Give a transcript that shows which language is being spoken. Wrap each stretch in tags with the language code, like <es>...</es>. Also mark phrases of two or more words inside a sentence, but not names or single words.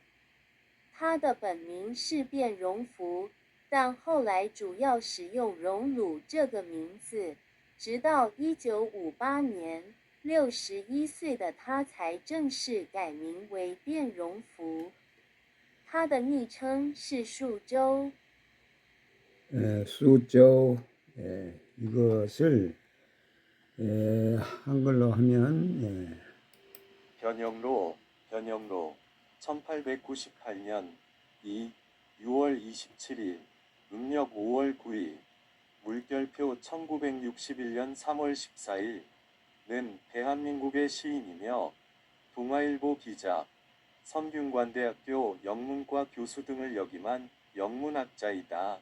<zh>他的本名是卞荣福，但后来主要使用荣鲁这个名字，直到1958年，61岁的他才正式改名为卞荣福。他的昵称是树州。</zh> <ko>수조 이것을 한글로 하면 변영로 1898년 6월 27일 음력 5월 9일 물결표 1961년 3월 14일는 대한민국의 시인이며 동아일보 기자, 성균관대학교 영문과 교수 등을 역임한 영문학자이다.</ko>